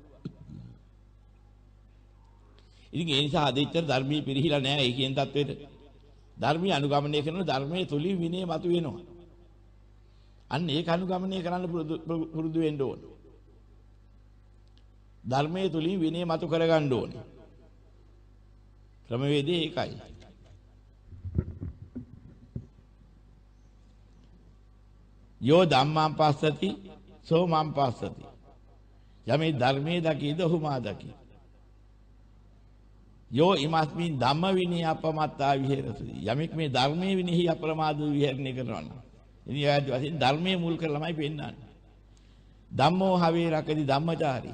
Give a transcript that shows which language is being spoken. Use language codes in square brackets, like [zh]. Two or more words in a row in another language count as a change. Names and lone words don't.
[si] ඉතින් ඒ නිසා අදිච්චර ධර්මයේ පිරිහිලා නැහැ ඒ කියන தത്വෙට. ධර්මී අනුගමනය කරන ධර්මයේ තුලින් විනය මතුවෙනවා. අන්න ඒක අනුගමනය කරන්න පුරුදු වෙන්න ඕන. ධර්මයේ තුලින් විනය මතු කරගන්න ඕනේ. ක්‍රමවේදය ඒකයි. [pi] යෝ ධම්මං පස්සති සෝ මං පස්සති. [si] යමේ ධර්මයේ දකීද ඔහු මා දකී. [pi] යෝ ඉමස්මින් ධම්ම විනය අපමත්තා විහෙරති. [si] යමෙක් මේ ධර්මයේ විනහි අප්‍රමාද විහෙරණය කරනවා නම් ඉතින් ආයත් වශයෙන් ධර්මයේ මුල් කරලාමයි පෙන්නන්නේ. [pi] ධම්මෝ හවේ රකති ධම්මචාරී.